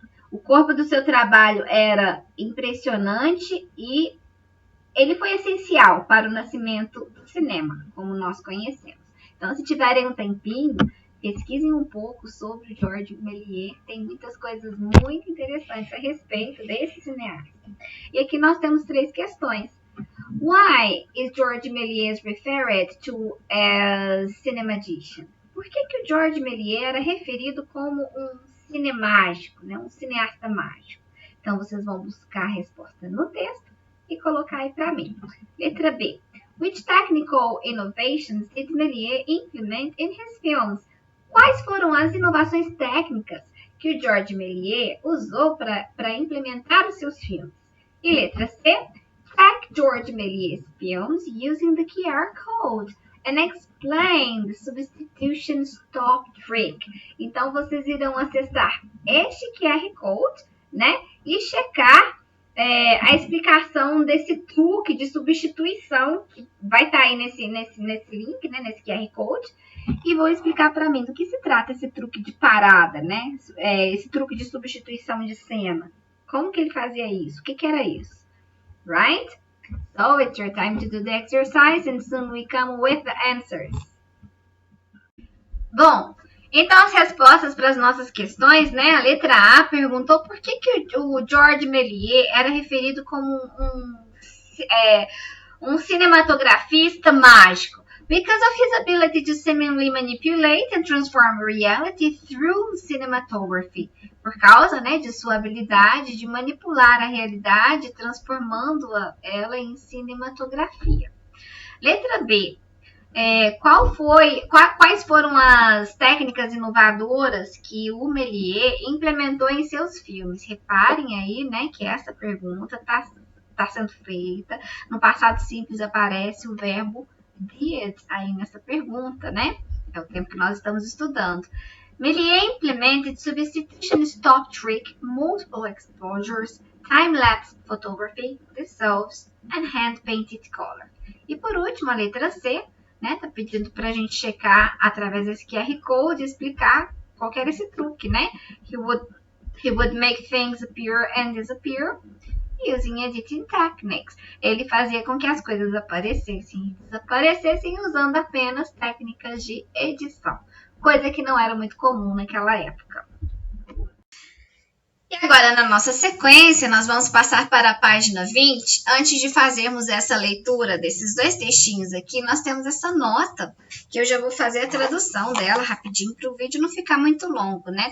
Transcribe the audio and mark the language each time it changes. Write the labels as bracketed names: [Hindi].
[Portuguese] O corpo do seu trabalho era impressionante e ele foi essencial para o nascimento do cinema, como nós conhecemos. Então, se tiverem um tempinho, pesquisem um pouco sobre o Georges Méliès. Tem muitas coisas muito interessantes a respeito desse cineasta. E aqui nós temos 3 questões. [English] Why is Georges Méliès referred to as cinemagician? [Portuguese] Por que o Georges Méliès era referido como um cinemágico, né? Um cineasta mágico? Então, vocês vão buscar a resposta no texto e colocar aí para mim. Letra B. [English] Which technical innovations did Méliès implement in his films? [Portuguese] Quais foram as inovações técnicas que o Georges Méliès usou para implementar os seus filmes? E letra C. [English] Track Georges Méliès films using the QR code and explain the substitution stop trick. [Portuguese] Então, vocês irão acessar este QR Code, né? E checar a explicação desse truque de substituição, que vai estar aí nesse link, né? Nesse QR Code. E vou explicar para mim do que se trata esse truque de parada, né? Esse truque de substituição de cena. Como que ele fazia isso? O que era isso? Right? [English] So it's your time to do the exercise and soon we come with the answers. [Portuguese] Bom, então as respostas para as nossas questões, né? A letra A perguntou por que o Georges Méliès era referido como um cinematografista mágico. [English] Because of his ability to seemingly manipulate and transform reality through cinematography. [Portuguese] Por causa, né, de sua habilidade de manipular a realidade, transformando-a ela em cinematografia. Letra B. Quais foram as técnicas inovadoras que o Méliès implementou em seus filmes? Reparem aí, né, que essa pergunta está sendo feita. No passado simples aparece o verbo did aí nessa pergunta, né? É o tempo que nós estamos estudando. [English] Méliès implemented substitution stop trick, multiple exposures, time-lapse photography, dissolves, and hand-painted color. [Portuguese] E por último, a letra C, né? Tá pedindo para a gente checar através desse QR Code e explicar qual que era esse truque, né? [English] He would make things appear and disappear using editing techniques. [Portuguese] Ele fazia com que as coisas aparecessem e desaparecessem usando apenas técnicas de edição, coisa que não era muito comum naquela época. E agora, na nossa sequência, nós vamos passar para a página 20. Antes de fazermos essa leitura desses 2 textinhos aqui, nós temos essa nota, que eu já vou fazer a tradução dela rapidinho para o vídeo não ficar muito longo, né?